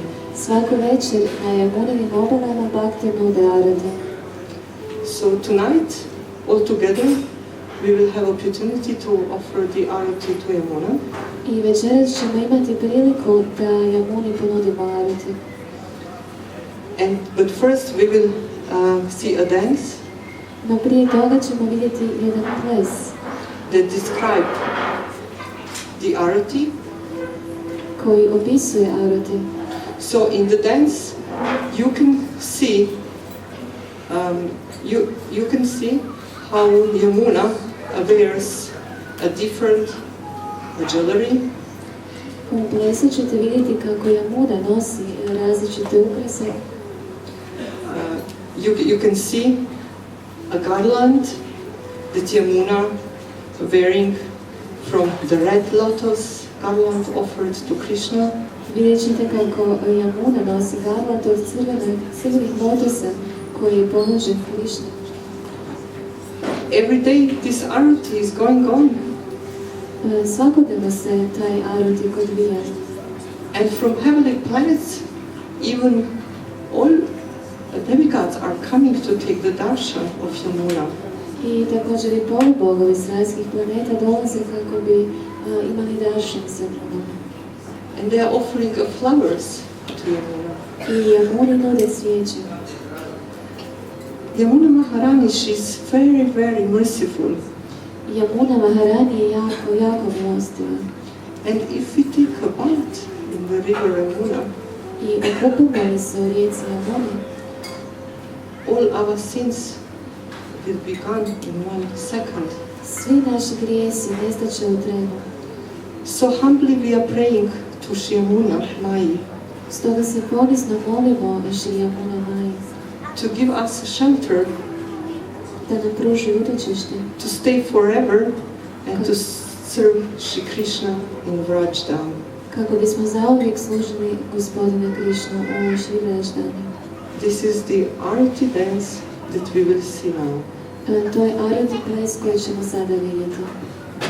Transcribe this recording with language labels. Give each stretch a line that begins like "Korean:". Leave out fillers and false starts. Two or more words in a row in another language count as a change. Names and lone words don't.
Croatian: Svaku večer na Yamunevim obalama bhakti nude arati.
English: So tonight, all together, we will have opportunity to offer the arati to Yamuna.
Croatian: I večeras ćemo imati priliku da Yamuni ponudimo arati.
English: But first we will see a dance
Croatian: No prije toga ćemo vidjeti jedan ples
English: that describe the arati.
Croatian: koji opisuje arati.
English: So in the dance, you can see you can see how Yamuna wears a different jewelry.
Croatian: U plesu ćete vidjeti kako Yamuna nosi različite ukrase.
English: You can see a garland that Yamuna wearing from the red lotus garland offered to Krishna.
Croatian: Vidjet ćete kako Yamuna nosi garland od crvenih lotosa koji je ponuđen Krišni.
English: Every day this arati is going on.
Croatian: Svakodnevno se taj arati odvija.
English: And from heavenly planets, even all demigods are coming to take the darshan of Yamuna.
Croatian: I također i polubogovi s rajskih planeta dolaze kako bi imali darshan sa Brahmom.
English: And they are offering flowers to Yamuna.
Croatian: I Yamuni nude cvijeće.
English: Yamuna Maharani, she's very, very merciful.
Croatian: Yamuna Maharani je jako milostiva.
English: And if we take a bath in the river Yamuna,
Croatian: I okupimo li se u rijeci Yamuni,
English: all our sins will be gone in 1 second.
Croatian: svi naši grijesi nestaće u trenu.
English: So humbly we are praying to Shri Yamuna Mai
Croatian: Stoga se ponizno molimo Shri Yamuna Mai
English: to give us shelter,
Croatian: da nam pruži utočište,
English: to stay forever and to serve Shri Krishna in Vraja.
Croatian: kako bismo zauvijek služili Gospodina Krišnu u Šri Vraždani.
English: This is the arati dance that we will see now.
Croatian: To je arati ples koji ćemo sada vidjeti.